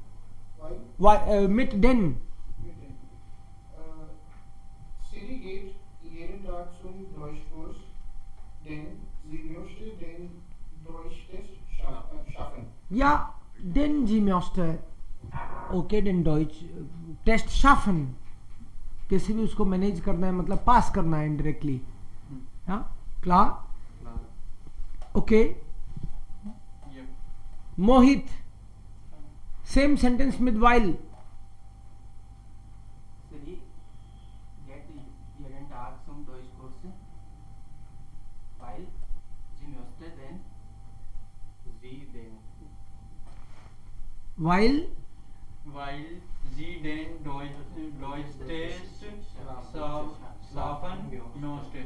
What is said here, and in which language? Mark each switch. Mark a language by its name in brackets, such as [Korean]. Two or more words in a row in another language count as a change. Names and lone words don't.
[German] mit den. mit dem. Siri geht jeden Tag zum Deutschkurs, denn sie möchte den Deutschtest schaffen. Ja, den sie möchte. ओके den Deutsch टेस्ट schaffen. [Hindi] कैसे भी उसको मैनेज करना है, मतलब पास करना है इनडायरेक्टली. हाँ, क्लार. ओके. [English] Yep. मोहित same sentence with while. [German] Siri geht jeden Tag zum Deutschkurs, weil sie möchte den [English] While [German] sie den Deutschtest schaffen möchte.